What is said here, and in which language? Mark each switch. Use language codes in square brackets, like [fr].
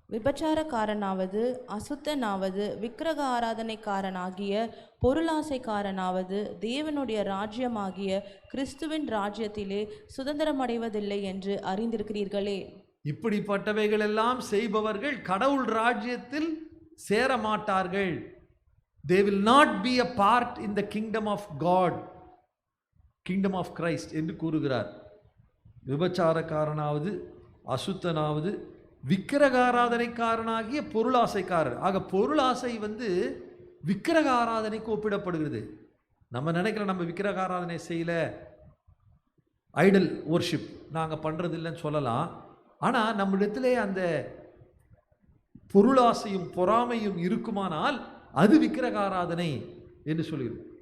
[ta] விபச்சாரக்காரனாவது அசுத்தனாவது விக்கிரக ஆராதனைக்காரனாகிய பொருளாசைக்காரனாவது தேவனுடைய ராஜ்யமாகிய கிறிஸ்துவின் ராஜ்யத்திலே சுதந்திரமடைவதில்லை என்று அறிந்திருக்கிறீர்களே. இப்படிப்பட்டவைகள் எல்லாம் செய்பவர்கள் கடவுள் ராஜ்யத்தில் சேர மாட்டார்கள். [en] They will not be a part in the kingdom of God, kingdom of Christ [ta] என்று கூறுகிறார். விபச்சாரக்காரனாவது அசுத்தனாவது விக்கிரக ஆராதனைக்காரனாகிய பொருளாசைக்காரர். ஆக பொருளாசை விக்கிரக ஆராதனைக்கு ஒப்பிடப்படுகிறது. நம்ம நினைக்கிறோம் நம்ம விக்கிரக ஆராதனை செய்யல, [en] idol worship [ta] நாங்கள் பண்ணுறது இல்லைன்னு சொல்லலாம். ஆனால் நம்மிடத்திலே அந்த பொருளாசையும் பொறாமையும் இருக்குமானால் அது விக்கிரக ஆராதனை என்று சொல்கிறது.